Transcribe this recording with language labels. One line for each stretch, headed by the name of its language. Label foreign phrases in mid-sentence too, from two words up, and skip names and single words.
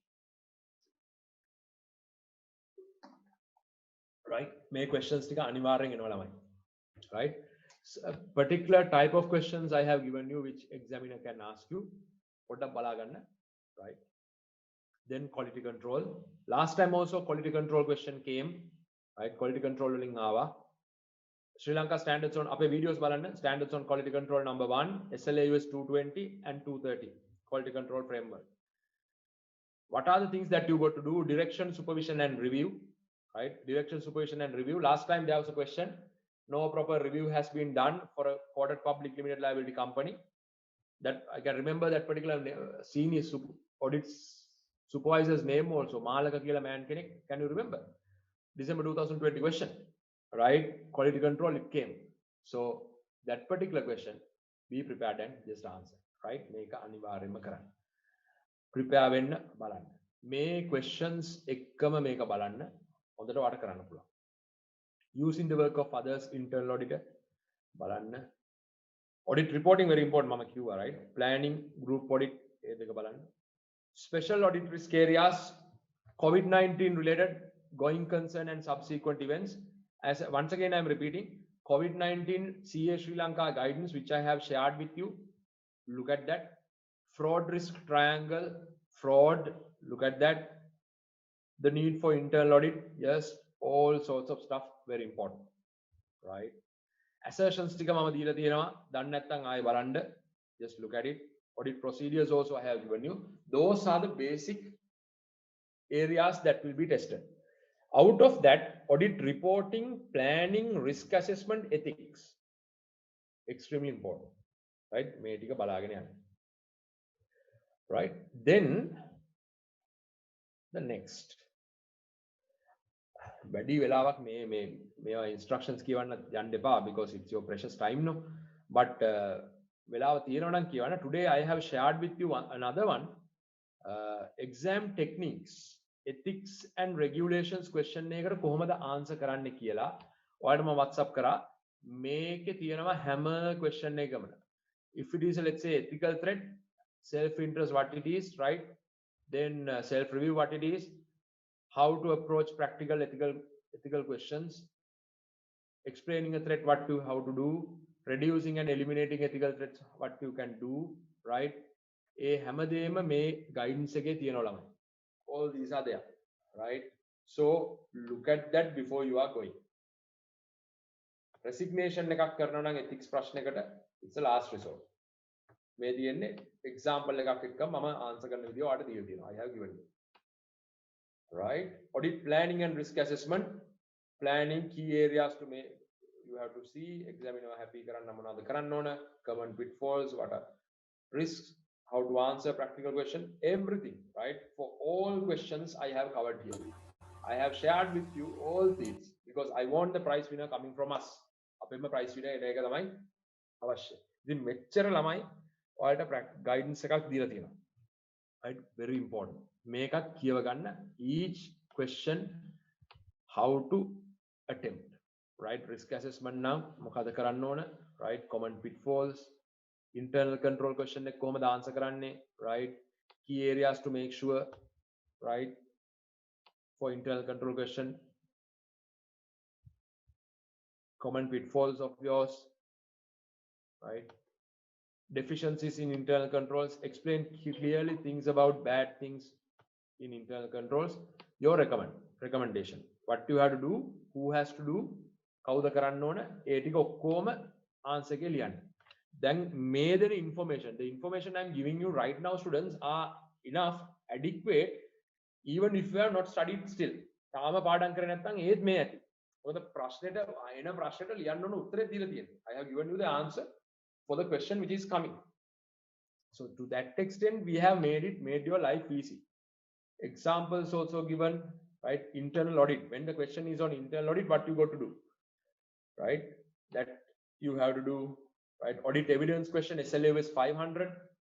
English: Right? May questions
Sinhala: ටික අනිවාර්යෙන් එනවා ළමයි.
English: Right? So, a particular type of questions I have given you which examiner can ask you.
Sinhala: පොඩ්ඩක් බලා ගන්න.
English: Right? Then quality control. Last time also quality control question came. Right? Quality control
Sinhala: වලින් ආවා.
English: Sri Lanka standards on
Sinhala: අපේ videos බලන්න.
English: Standards on quality control number 1, SLA US 220 and 230. Quality control framework. What are the things that you got to do? Direction, supervision and review. Right? Direction, supervision and review. Last time there was a question. No proper review has been done for a quoted public limited liability company. That I can remember that particular senior audit supervisor's name also. Malaka Kila
Sinhala: මෑන් කෙනෙක්.
English: Can you remember? December 2020 question. Right? Quality control, it came. So that particular question, be prepared and just answer. Right? Make
Sinhala: අනිවාර්යයෙන්ම කරන්න. Prepare වෙන්න බලන්න. මේ questions එක්කම මේක බලන්න. හොඳට වට කරන්න පුළුවන්.
English: Using the work of others, internal auditor බලන්න. Audit reporting very important
Sinhala: මම කිව්වා,
English: right? Planning, group audit
Sinhala: ඒ දෙක බලන්න.
English: Special audit risk areas, COVID-19 related going concern and subsequent events. As once again I am repeating, COVID-19 CA Sri Lanka guidance which I have shared with you. Look at that. Fraud risk triangle, fraud, look at that. The need for internal audit, yes, all sorts of stuff, very important. Right? Assertions
Sinhala: ටික මම දීලා තියෙනවා. දන්නේ නැත්නම් ආයෙ බලන්න.
English: Just look at it. Audit procedures also I have given you. Those are the basic areas that will be tested. Out of that, audit reporting, planning, risk assessment, ethics. Extremely important. Right?
Sinhala: මේ ටික බලාගෙන යන්න.
English: Right? Then the next.
Sinhala: වැඩි වෙලාවක් මේවා instructions කියවන්න යන්න එපා
English: because it's your precious time no.
Sinhala: But වෙලාව තියෙනවා නම් කියවන්න.
English: Today I have shared with you another one. Exam techniques, ethics and regulations question
Sinhala: එකකට කොහොමද answer කරන්න කියලා ඔයාලට මම WhatsApp කරා. මේකේ තියෙනවා හැම question එකකම.
English: If it is let's say ethical threat, self interest what it is, right? Then self review what it is, how to approach practical ethical questions, explaining a threat how to do, reducing and eliminating ethical threats what you can do, right?
Sinhala: ඒ හැමදේම මේ guidance එකේ තියෙනවා ළමයි.
English: All these are there, right? So look at that before you are going. Resignation
Sinhala: එකක් කරනවා නම්
English: ethics ප්‍රශ්නයකට it's the last resort.
Sinhala: මේ තියෙන්නේ example එකක් එක්ක මම answer කරන විදිය ඔයාලට දීලා තියෙනවා.
English: I have given you. Right? Audit planning and risk assessment. Planning key areas to make you have to see, examine
Sinhala: හැපි කරන්න මොනාද කරන්න ඕන,
English: common pitfalls, what are risks, how to answer practical question, everything, right? For all questions I have covered here. I have shared with you all these because I want the prize winner coming from us.
Sinhala: අපේම
English: prize winner
Sinhala: එක තමයි අවශ්‍ය. ඉතින් මෙච්චර ළමයි ඔයාලට guidance එකක් දීලා තියෙනවා.
English: Right? Very important.
Sinhala: මේකත් කියව ගන්න.
English: Each question how to attempt. Right? Risk assessment
Sinhala: නම් මොකද කරන්න ඕන?
English: Right? Common pitfalls. Internal control question
Sinhala: එක කොහොමද
English: answer කරන්නේ? Right? Key areas to make sure. Right? For internal control question. Common pitfalls of yours. Right? Deficiencies in internal controls. Explain clearly things about bad things in internal controls. Your recommendation. What you have to do, who has to do,
Sinhala: කවුද කරන්න ඕන, ඒ ටික ඔක්කොම answer එකේ ලියන්න.
English: Then the information I'm giving you right now, students, are enough, adequate, even if you have not studied still.
Sinhala: තාම පාඩම් කරේ නැත්නම් ඒත් මේ ඇති. මොකද ප්‍රශ්නෙට එන ප්‍රශ්නෙට ලියන්න ඕන උත්තරේ දීලා තියෙනවා.
English: I have given you the answer for the question which is coming. So to that extent, we have made your life easy. Examples also given, right? Internal audit. When the question is on internal audit, what you got to do, right? That you have to do, right? Audit evidence question, SLA is 500.